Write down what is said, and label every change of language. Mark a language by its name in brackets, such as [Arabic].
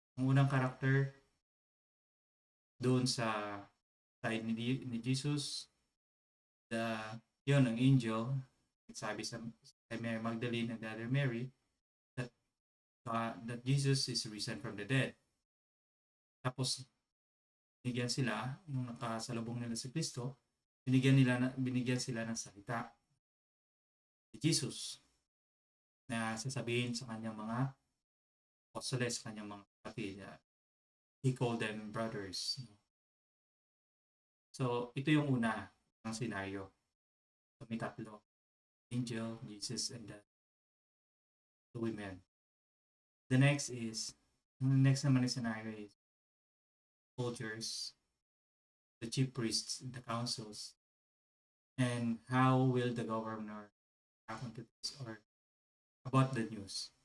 [Filipino] Ang unang karakter doon sa side ni Jesus, yun, ang angel, sabi sa kay Mary Magdalene [English] and the other Mary, that that Jesus is risen from the dead. [Filipino] Tapos binigyan sila nung nakasalubong nila si Kristo, binigyan sila ng salita ni Jesus na sasabihin sa kanyang mga apostoles, sa kanyang mga kapatid. [English] He called them brothers. [Filipino] So, ito yung una ng senaryo. So, may tatlo. [English] Angel, Jesus, and the women. The next [Filipino] naman yung [English] scenario is soldiers, the chief priests, the councils, and how will the governor happen to this or about the news.